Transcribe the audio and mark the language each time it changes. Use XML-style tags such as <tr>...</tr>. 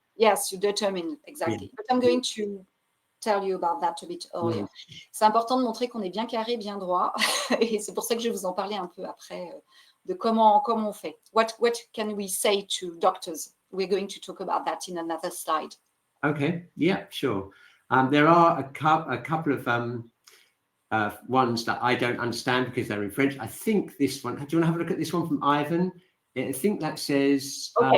<en>Yes, you're determined, exactly. Yeah. But I'm going to tell you about that a bit earlier.</en> <fr>C'est important de montrer qu'on est bien carré, bien droit. Et c'est pour ça que je vais vous en parler un peu après de comment on fait.</fr> <en>What can we say to doctors? We're going to talk about that in another slide. Okay, yeah, sure. There are a couple of ones that I don't understand because they're in French. I think this one, do you want to have a look at this one from Ivan? I think that says,</en>